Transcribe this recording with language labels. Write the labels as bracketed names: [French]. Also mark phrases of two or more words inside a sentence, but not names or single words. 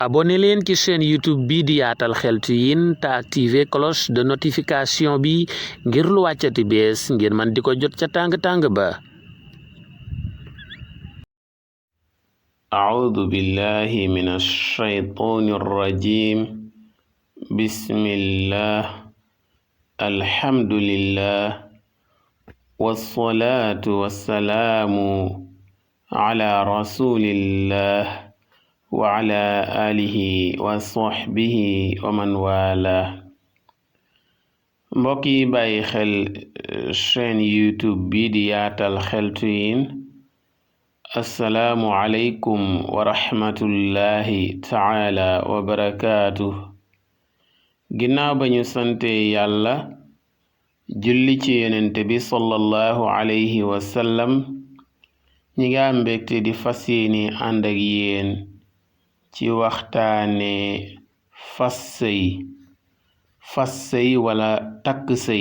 [Wolof] abonné leen ci chaîne YouTube bi di Yaatal Xeltu Yin te [French] activer cloche de notification [Wolof] bi ngir lu wàccati bees ngir man di ko jot ca tàng-tàng ba. [Arabic] أعوذ بالله من الشيطان الرجيم بسم الله الحمد لله والصلاة والسلام على رسول الله وعلى آله وصحبه ومن والاه. [Wolof] mbokk yi bàyyi xel chaîne YouTube bi di Yaatal Xeltu Yin, [Arabic] السلام عليكم ورحمة الله تعالى وبركاته. [Wolof] ginnaaw ba ñu sante yàlla julli ci yonente bi [Arabic] صلى الله عليه وسلم, [Wolof] ñi nga mbégte di fas yéene ànd ak yéen ci waxtaane fas sëy wala takk sëy.